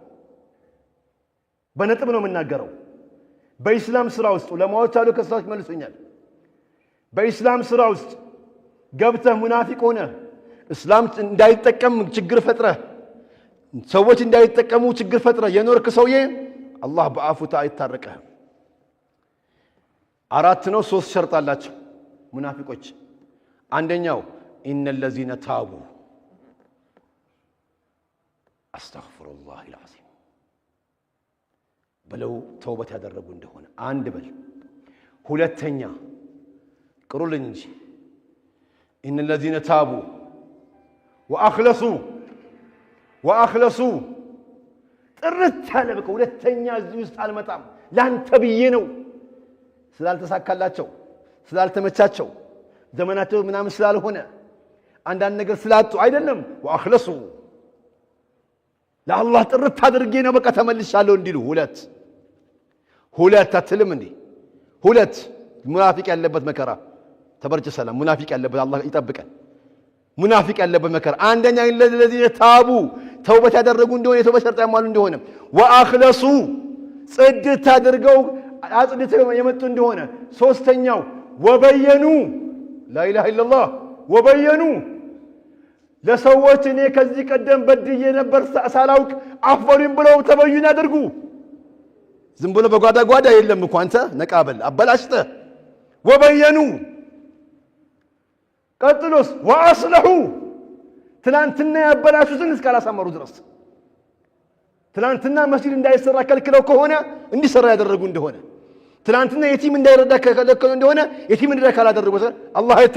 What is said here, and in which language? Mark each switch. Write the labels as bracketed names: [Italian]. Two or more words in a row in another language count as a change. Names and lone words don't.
[Amharic] በነጥብ ነው የምናገረው። በኢስላም ስራ ውስጥ ዑለማዎች አሉ ከሳዎች መልሱኛል። በኢስላም ስራ ውስጥ ገብተህ ሙናፊቅ ሆነ እስላም እንዳይጠቀም ችግር ፈጥረህ ሰዎች እንዳይጠቀሙ ችግር ፈጥረህ የኖርክ ሰውዬ አላህ በአፉታ አይታረቀህም። 4 ነው 3 ሸርጥ አላቸው ሙናፊቆች። አንደኛው [Arabic] إن الذين تابوا أستغفر الله العظيم [Amharic] በለው ተውበት ያደረጉ እንደሆነ አንድ በል። ሁለተኛ ቅሩልኝ እንጂ [Arabic] إن الذين تابوا [Amharic] وأخلصوا ጥርት ያለ በቃ ሁለተኛ እዚህ ውስጥ አልመጣም ላንተ ብዬ ነው ስላልተሳካላቸው ስላልተመቻቸው ዘመናቸው ምናምን ስላልሆነ አንዳንድ ነገር ስላጡ አይደለም። وأخلصوا ለአላህ ጥርት አድርጌ ነው በቃ ተመልሻለሁ እንዲሉ። ሁለት አትልም እንዴ? ሁለት ሙናፊቅ ያለበት መከራ ተበርጭ ሰላም ሙናፊቅ ያለበት አላህ ይጠብቀን። ሙናፊቅ ያለበት መከራ አንደኛ ለዚህ ታቡ ተውበት ያደረጉ እንደሆነ የተውበት ሸርጥ ያሟሉ እንደሆነ وأخلصوا ጽድት አድርገው አጽድተው የመጡ እንደሆነ። ሶስተኛው ወበየኑ [Arabic] لا إله إلا الله [Amharic] ወበየኑ ለሰዎች እኔ ከዚህ ቀደም በድዬ ነበር ሳላውቅ አፈሩን ብለው ተበዩን ያደርጉ። ዝም ብሎ በጓዳ የለም እኮ አንተ ነቃበል አበላሽተ ወበየኑ። ቀጥሎስ ወአስለሑ ትላንትና ያበላሹትን እስካላሳመሩ ድረስ ትላንትና መስጂድ እንዳይሰራ ከልክለው ከሆነ እንዲሰራ ያደረጉ እንደሆነ ትላንትና የቲም እንዳይረዳ ከለከሉ እንደሆነ የቲም እንዲረዳ ካላደረጉ አላህ